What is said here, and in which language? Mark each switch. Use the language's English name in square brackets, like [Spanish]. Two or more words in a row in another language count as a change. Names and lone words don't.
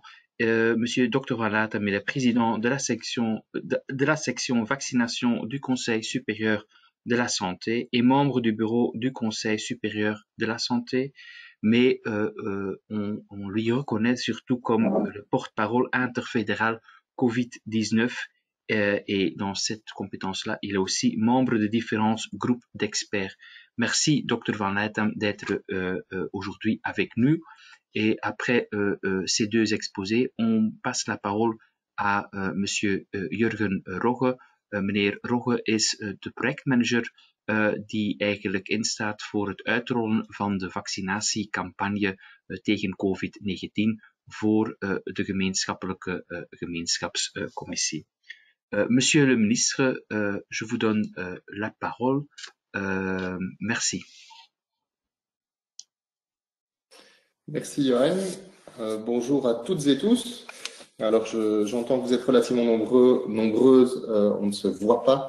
[French] Monsieur Dr Van Latem, il est président de la section vaccination du Conseil supérieur de la santé et membre du bureau du Conseil supérieur de la santé, mais on lui reconnaît surtout comme le porte-parole interfédéral COVID-19 et dans cette compétence-là, il est aussi membre de différents groupes d'experts. Merci, Dr Van Latem, d'être aujourd'hui avec nous. Et après ces deux exposés, on passe la parole à Monsieur Jurgen Rogge. [Dutch] Meneer Rogge is de projectmanager die eigenlijk instaat voor het uitrollen van de vaccinatiecampagne tegen COVID-19 voor de gemeenschappelijke gemeenschapscommissie. [French] Monsieur le ministre, je vous donne la parole. Merci. Merci Johan. Bonjour à toutes et tous. Alors j'entends que vous êtes relativement nombreuses, on ne se voit pas.